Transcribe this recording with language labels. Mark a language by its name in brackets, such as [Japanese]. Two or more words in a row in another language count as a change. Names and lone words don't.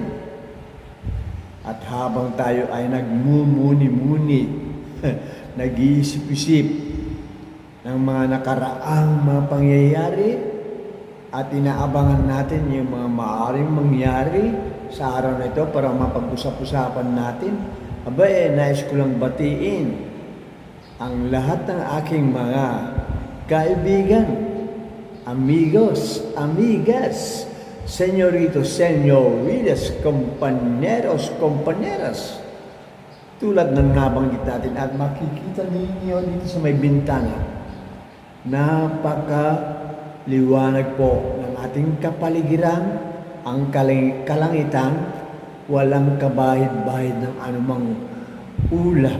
[Filipino] At habang tayo ay nagmumuni-muni, nag-iisip-isip ng mga nakaraang mga pangyayari at inaabangan natin yung mga maaaring mangyari sa araw na ito para mapag-usap-usapan natin, nais ko lang batiin ang lahat ng aking mga kaibigan, [Spanish] amigos, amigas, señoritos, señoritas, compañeros, compañeras. [Filipino] Tulad ng nabanggit natin at makikita ninyo dito sa may bintana, napaka-liwanag po ng ating kapaligiran, ang kalangitan, walang kabahid-bahid ng anumang ulap.